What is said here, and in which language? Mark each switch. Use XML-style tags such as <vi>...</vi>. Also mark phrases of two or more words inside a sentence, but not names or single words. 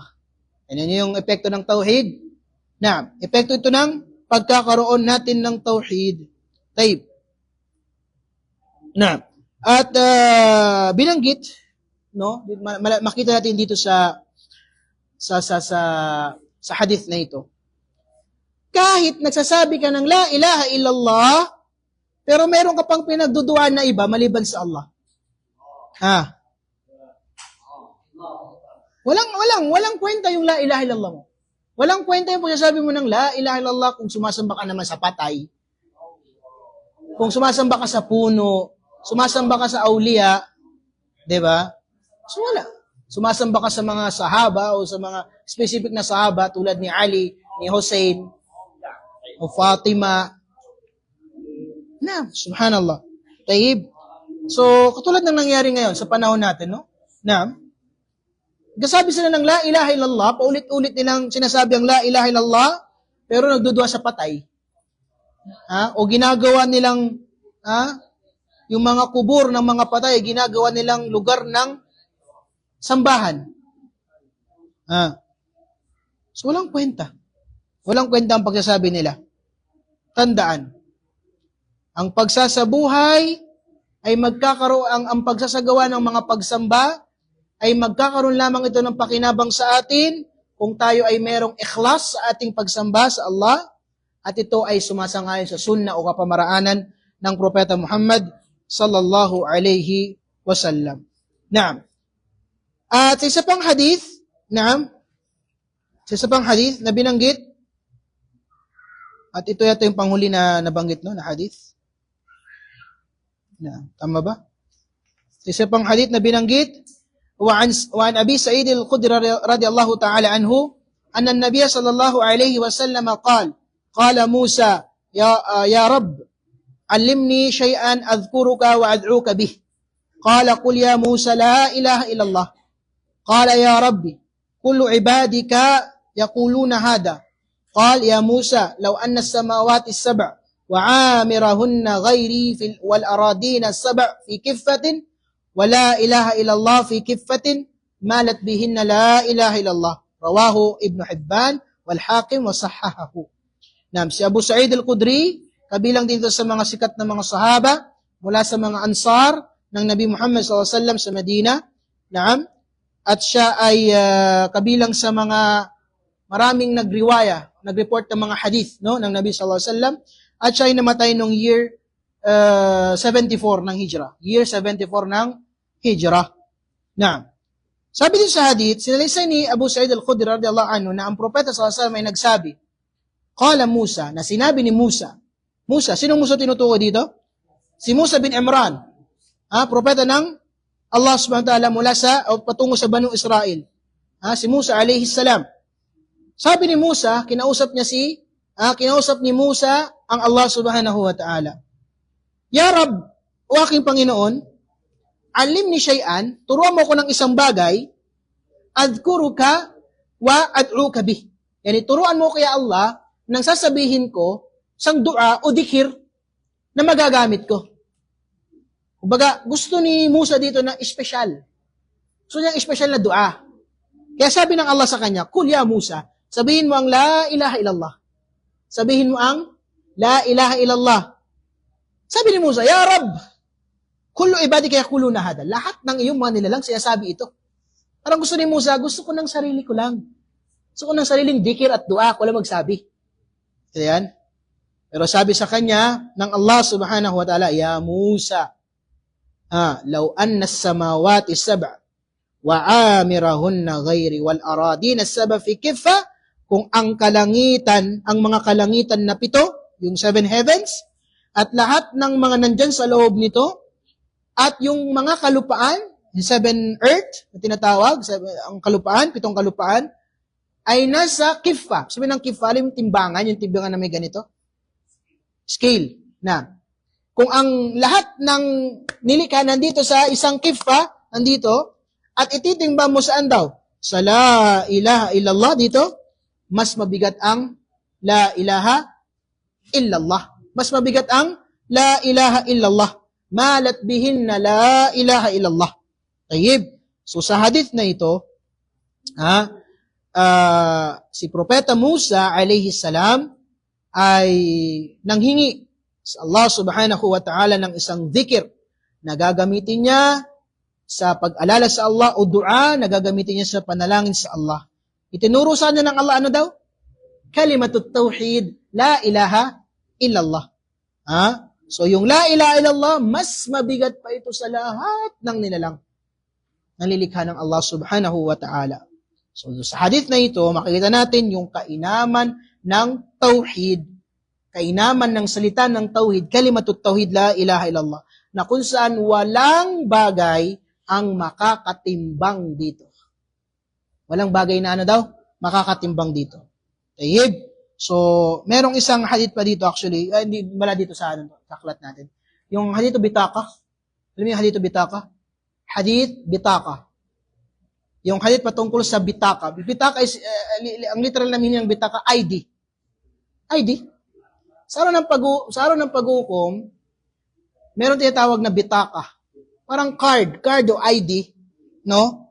<tl>Yan yung epekto ng tauhid. Na epekto ito ng pagkakaroon natin ng tauhid. Taib. Na at binanggit, no, makita natin dito sa hadith na ito. Kahit nagsasabi ka ng</tl> <ar>لا إله إلا الله,</ar> <tl>pero meron ka pang pinagduduan na iba maliban sa Allah. Walang kwenta yung</tl> <ar>لا إله إلا الله</ar> <tl>mo. Walang kwenta yung pagsasabi mo ng</tl> <ar>لا إله إلا الله</ar> <tl>kung sumasamba ka naman sa patay. Kung sumasamba ka sa puno, sumasamba ka sa aulia, 'di ba? So wala. Sumasamba ka sa mga sahaba o sa mga specific na sahaba tulad ni Ali, ni Hussein, o Fatima. Na, subhanallah. Taib. So, katulad ng nangyari ngayon sa panahon natin, no? Na, nagsasabi sila ng</tl> <ar>لا إله إلا الله,</ar> <tl>paulit-ulit nilang sinasabi ang</tl> <ar>لا إله إلا الله,</ar> <tl>pero nagdudua sa patay. O ginagawa nilang, yung mga kubur ng mga patay, ginagawa nilang lugar ng sambahan. So, walang kwenta. Walang kwenta ang pagsasabi nila. Tandaan, ang pagsasabuhay ay magkakaroon, ang pagsasagawa ng mga pagsamba ay magkakaroon lamang ito ng pakinabang sa atin kung tayo ay merong ikhlas sa ating pagsamba sa Allah at ito ay sumasangayon sa sunnah o kapamaraanan ng Propeta Muhammad</tl> <ar>صلى الله عليه وسلم.</ar> <tl>Naam. At sa isa pang hadith, sa isa pang hadith na binanggit, at ito yata yung panghuli na nabanggit, no, na hadith. Tama ba? Sa isa pang hadith na binanggit,</tl> <ar>وعن أبي سعيد الخدري رضي الله تعالى عنه أن النبي صلى الله عليه وسلم قال موسى يا رب علمني شيئا أذكرك وأدعوك به قال قل يا موسى لا إله إلا الله قال يا ربي كل عبادك يقولون هذا قال يا موسى لو أن السماوات السبع وعامرهن غيري والأراضين السبع في كفة ولا إله إلا الله في كفة مالت بهن لا إله إلا الله رواه ابن حبان والحاكم وصححه.</ar> <tl>Si Abu Sa'id al-Khudri, kabilang dito sa mga sikat na mga sahaba mula sa mga ansar ng Nabi Muhammad SAW sa Medina. At siya ay kabilang sa mga maraming nag-report ng mga hadith, no, ng Nabi SAW. At siya ay namatay noong year 74 ng Hijrah. Year 74 ng Hijrah. Sabi din sa hadith, sinalaysay ni Abu Sa'id al-Khudri</tl> <ar>رضي الله عنه</ar> <tl>na ang propeta</tl> <ar>صلى الله عليه وسلم</ar> <tl>ay nagsabi,</tl> <ar>قال موسى,</ar> <tl>na sinabi ni Musa. Musa, sinong Musa tinutukoy dito? Si Musa bin Imran. Propeta ng Allah</tl> <ar>سبحانه وتعالى</ar> <tl>mula sa o patungo sa Banu Israel. Si Musa</tl> <ar>عليه السلام.</ar> <tl>Sabi ni Musa, kinausap ni Musa ang Allah</tl> <ar>سبحانه وتعالى. يا رب,</ar> <tl>o aking Panginoon,</tl> <ar>علمني شيئا,</ar> <tl>turuan mo ko ng isang bagay,</tl> <ar>أذكرك وأدعوك به.</ar> <tl>Yani, turuan mo kaya Allah nang sasabihin ko sang dua o dikir na magagamit ko. Kumbaga, gusto ni Musa dito na espesyal. Gusto niyang espesyal na dua. Kaya sabi ng Allah sa kanya,</tl> <ar>قل يا موسى,</ar> <tl>sabihin mo ang</tl> <ar>لا إله إلا الله.</ar> <tl>Sabihin mo ang</tl> <ar>لا إله إلا الله.</ar> <tl>Sabi ni Musa,</tl> <ar>يا رب كل عبادك يقولون هذا.</ar> <tl>Lahat ng iyong mga nilalang sinasabi ito. Parang gusto ni Musa, gusto ko ng sarili ko lang. Gusto ko ng sariling dikir at dua, ko lang magsabi. Ayan. Pero sabi sa kanya ng Allah</tl> <ar>سبحانه وتعالى يا موسى لو أن السماوات السبع وعامرهن غيري والأراضين السبع في كفة,</ar> <tl>kung ang kalangitan, ang mga kalangitan na 7, yung 7 heavens, at lahat ng mga nandyan sa loob nito, at yung mga kalupaan, yung</tl> <en>seven earth,</en> <tl>na tinatawag, ang kalupaan, 7 kalupaan, ay nasa kifa. Sabi ng kifa, alam yung timbangan na may ganito? Scale. Na, kung ang lahat ng nilikha nandito sa isang kifa, nandito, at ititimbang mo saan daw? Sa</tl> <ar>لا إله إلا الله</ar> <tl>dito, mas mabigat ang</tl> <ar>لا إله إلا الله.</ar> <tl>Mas mabigat ang</tl> <ar>لا إله إلا الله. مالت بهن na لا إله إلا الله.</ar> <tl>Tayyib. So sa hadith na ito, si Propeta Musa</tl> <ar>عليه السلام</ar> <tl>ay nanghingi sa Allah</tl> <ar>سبحانه وتعالى</ar> <tl>ng isang dhikr na gagamitin niya sa pag-alala sa Allah o dua na gagamitin niya sa panalangin sa Allah. Itinuro sa kanya ng Allah ano daw?</tl> <ar>كلمة التوحيد لا إله إلا الله.</ar> <tl>So yung</tl> <ar>لا إله إلا الله,</ar> <tl>mas mabigat pa ito sa lahat ng nilalang nalilikha ng Allah</tl> <ar>سبحانه وتعالى.</ar> <tl>So sa hadith na ito, makikita natin yung kainaman ng tauhid, kainaman ng salita ng tauhid,</tl> <ar>كلمة التوحيد لا إله إلا الله,</ar> <tl>na kung saan walang bagay ang makakatimbang dito. Walang bagay na ano daw? Makakatimbang dito. Tayyib. So, merong isang hadith pa dito actually, hindi wala dito sa aklat natin. Yung hadith bitaka. Alam mo yung hadith bitaka? Hadith bitaka. Yung hadith patungkol sa bitaka. Bitaka is, ang literal na meaning ng bitaka, ID. ID. Sa araw ng pag-ukom, meron tinatawag na bitaka. Parang card o ID, no?</tl>